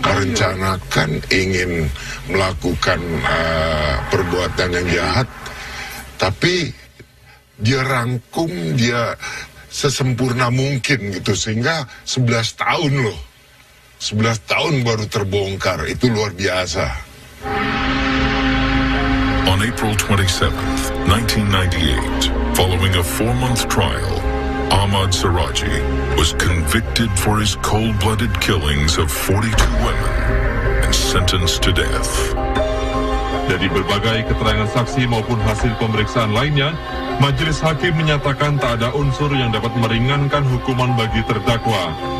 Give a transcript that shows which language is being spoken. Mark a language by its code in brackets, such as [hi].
[id] Merencanakan ingin melakukan perbuatan yang jahat, tapi dia rangkum, dia sesempurna mungkin gitu, sehingga 11 tahun loh. 11 tahun baru terbongkar, itu luar biasa. [en] On April 27th, 1998, following a 4-month trial, Ahmed Suradji was convicted for his cold-blooded killings of 42 women and sentenced to death. [id] Dari berbagai keterangan saksi maupun hasil pemeriksaan lainnya, majelis hakim menyatakan tak ada unsur yang dapat meringankan hukuman bagi terdakwa.